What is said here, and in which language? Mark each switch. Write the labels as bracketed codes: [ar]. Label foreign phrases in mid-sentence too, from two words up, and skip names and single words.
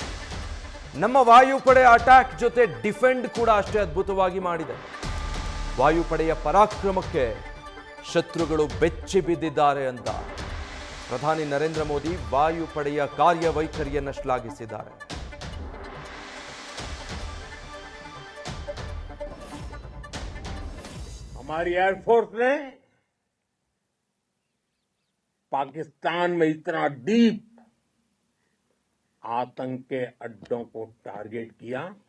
[kn] ನಮ್ಮ ವಾಯುಪಡೆ ಅಟ್ಯಾಕ್ ಜೊತೆ ಡಿಫೆಂಡ್ ಕೂಡ ಅಷ್ಟೇ ಅದ್ಭುತವಾಗಿ ಮಾಡಿದೆ. ವಾಯುಪಡೆಯ ಪರಾಕ್ರಮಕ್ಕೆ ಶತ್ರುಗಳು ಬೆಚ್ಚಿ ಬಿದ್ದಿದ್ದಾರೆ ಅಂತ ಪ್ರಧಾನಿ ನರೇಂದ್ರ ಮೋದಿ ವಾಯುಪಡೆಯ ಕಾರ್ಯವೈಖರಿಯನ್ನು ಶ್ಲಾಘಿಸಿದ್ದಾರೆ. [hi] हमारी एयरफोर्स ने पाकिस्तान में इतना डीप आतंक के अड्डों को टारगेट किया.